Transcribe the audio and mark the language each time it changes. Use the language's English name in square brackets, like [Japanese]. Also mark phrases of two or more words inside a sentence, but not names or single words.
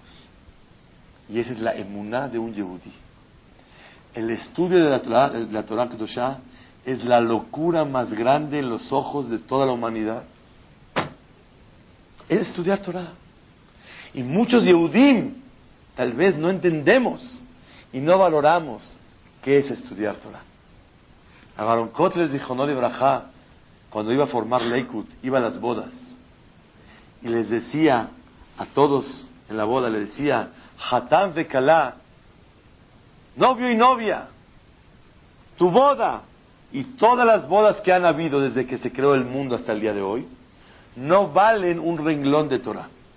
[Spanish] Y esa es la emuná de un yehudí. El estudio de la [Hebrew] תורה הקדושה [Spanish] es la locura más grande en los ojos de toda la humanidad. Es estudiar Torah. Y muchos Yehudim tal vez no entendemos y no valoramos qué es estudiar Torah. [Hebrew] Aaron Kotler זכרונו לברכה, [Spanish] cuando iba a formar Leikut, iba a las bodas y les decía a todos en la boda, le decía, [Hebrew] חתן וכלה, [Spanish] novio y novia, tu boda y todas las bodas que han habido desde que se creó el mundo hasta el día de hoy no valen un renglón de Torah.